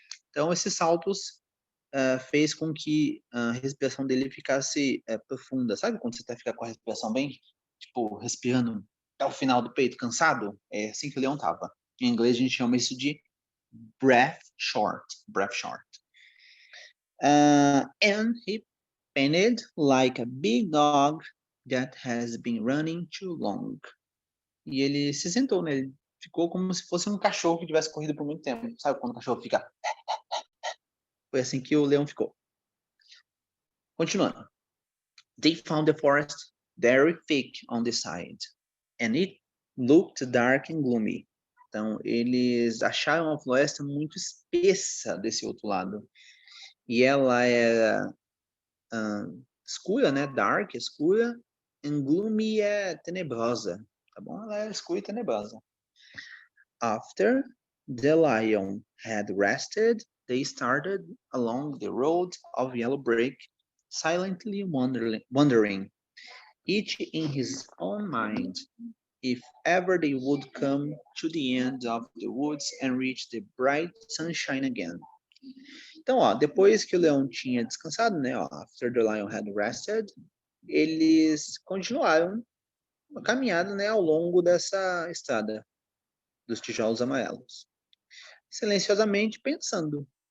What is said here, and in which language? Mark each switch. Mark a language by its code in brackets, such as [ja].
[pt] Então, esses saltos fez com que a respiração dele ficasse profunda. Sabe quando você fica com a respiração bem, tipo, respirando até o final do peito, cansado? É assim que o leão tava. Em inglês a gente chama isso de breath short. [en] Breath short. And he panted like a big dog that has been running too long. [pt] E ele se sentou, né? Ele ficou como se fosse um cachorro que tivesse corrido por muito tempo. Sabe quando o cachorro fica... Foi assim que o leão ficou. Continuando. [en] They found the forest very thick on the side, and it looked dark and gloomy. [pt] Então, eles acharam a floresta muito espessa desse outro lado. E ela era escura, né? Dark, escura. [en] And gloomy [pt] é tenebrosa. Tá bom? Ela é escura e tenebrosa. [en] After the lion had rested, they started along the road of yellow brick, silently wondering. each in his own mind, if ever they would come to the end of the woods and reach the bright sunshine again. [pt] Então, ó, depois que o leão tinha descansado, né, ó, [en] after the lion had rested, [pt] eles continuaram a caminhada, né, ao longo dessa estrada dos tijolos amarelos, silenciosamente pensando.